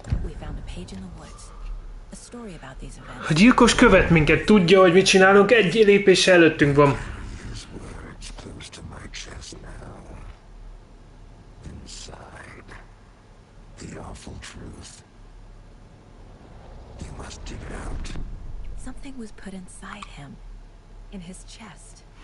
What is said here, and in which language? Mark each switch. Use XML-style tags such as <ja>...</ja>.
<en>We found a page in the woods. A story about these events.</en> <hu>A gyilkos követ minket, tudja, hogy mit csinálunk, egy lépéssel előttünk van.</hu> <en>His words close to my chest now. Inside, the awful truth. You must dig it out. Something was put inside him. In his chest.</en>